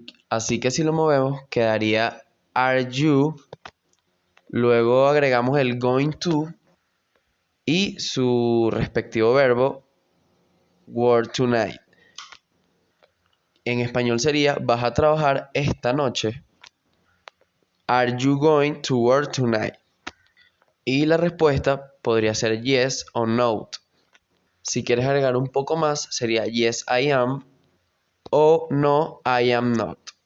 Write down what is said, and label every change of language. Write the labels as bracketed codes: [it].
[es] Así que si lo movemos quedaría are you, luego agregamos el going to y su respectivo verbo work tonight. En español sería vas a trabajar esta noche. [en] Are you going to work tonight? [es] Y la respuesta podría ser yes o no. Si quieres agregar un poco más sería [en] yes I am [es] o [en] no I am not.